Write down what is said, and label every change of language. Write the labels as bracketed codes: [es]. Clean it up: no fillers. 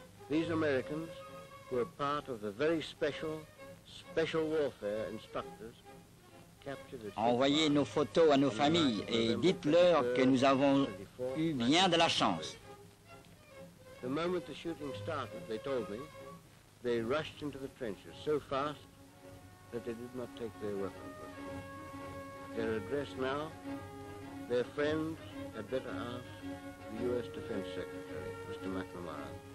[en] These Americans were part of the very special warfare instructors captured at [fr] Envoyez nos photos à nos familles et dites-leur que nous avons eu bien de la chance. [en] The moment the shooting started, they told me, they rushed into the trenches so fast that they did not take their weapons with them. Their address now, their friends had better ask the U.S. Defense Secretary, Mr. McNamara.